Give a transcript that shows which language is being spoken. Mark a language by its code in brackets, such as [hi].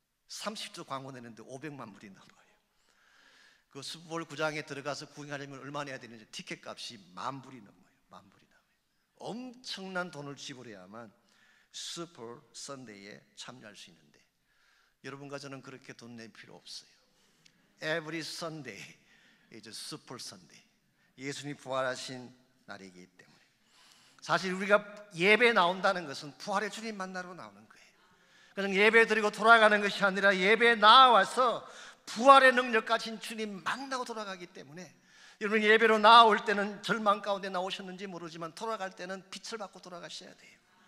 [ko] 30초 광고 내는데 500만 불이 나와요. 그 슈퍼볼 구장에 들어가서 구경하려면 얼마 내야 되는지 티켓 값이 10,000불이 넘어요. 10,000불이 나와요. 엄청난 돈을 지불해야만 슈퍼 선데이에 참여할 수 있는데, 여러분과 저는 그렇게 돈 낼 필요 없어요. [en] Every Sunday is Super Sunday. [ko] 예수님이 부활하신 날이기 때문에. 사실 우리가 예배에 나온다는 것은 부활의 주님 만나러 나오는 거예요. 그냥 예배 드리고 돌아가는 것이 아니라 예배에 나와서 부활의 능력 가진 주님 만나고 돌아가기 때문에, 여러분 예배로 나올 때는 절망 가운데 나오셨는지 모르지만 돌아갈 때는 빛을 받고 돌아가셔야 돼요.